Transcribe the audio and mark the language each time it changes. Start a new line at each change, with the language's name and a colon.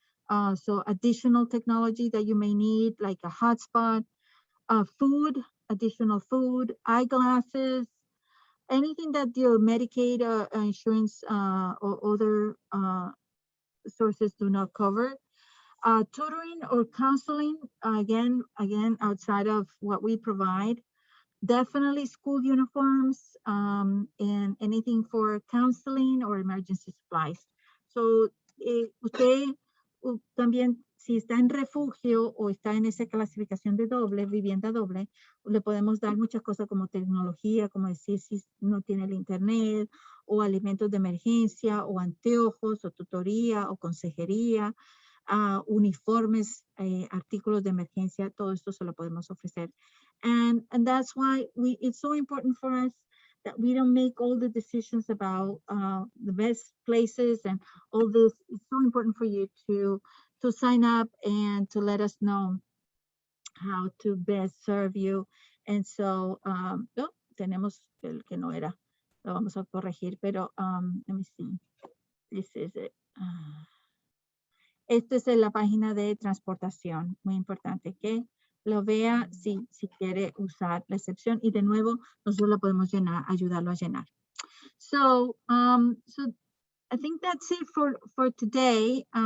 English: So additional technology that you may need, like a hotspot, food, additional food, eyeglasses, anything that your Medicaid insurance or other sources do not cover. Tutoring or counseling, again, outside of what we provide. Definitely school uniforms and anything for counseling or emergency supplies.
Spanish: So, usted también, si está en refugio o está en esa clasificación de doble, vivienda doble, le podemos dar muchas cosas como tecnología, como decir si no tiene el internet, o alimentos de emergencia, o anteojos, o tutoría, o consejería, uniformes, artículos de emergencia, todo esto se lo podemos ofrecer.
English: And that's why it's so important for us that we don't make all the decisions about the best places and all this. It's so important for you to sign up and to let us know how to best serve you. And so,
Spanish: tenemos el que no era, lo vamos a corregir, pero
English: let me see. This is it.
Spanish: Esta es la página de transportación, muy importante que lo vea si quiere usar la excepción, y de nuevo nosotros la podemos ayudarlo a llenar.
English: So I think that's it for today.